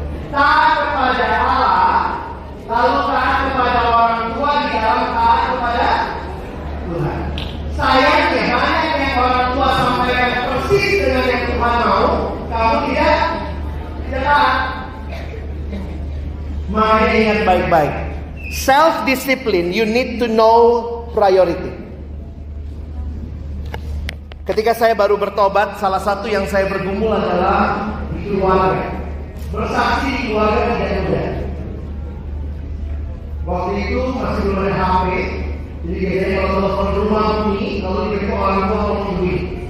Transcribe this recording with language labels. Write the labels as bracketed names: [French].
[Indonesian] Taat kepada Allah, lalu taat kepada orang tua di dalam taat kepada Tuhan. Sayangnya banyak yang orang tua sampaikan persis dengan yang Tuhan mau, kamu tidak taat. Makanya ingat baik-baik. [English] Self-discipline, you need to know priority. [Indonesian] Ketika saya baru bertobat, salah satu yang saya bergumul adalah di keluarga. Bersaksi di keluarga tidak mudah. Waktu itu masih belum ada HP. Jadi biasanya kalau telepon rumah bunyi, kalau tiba-tiba orang tua mau nungguin.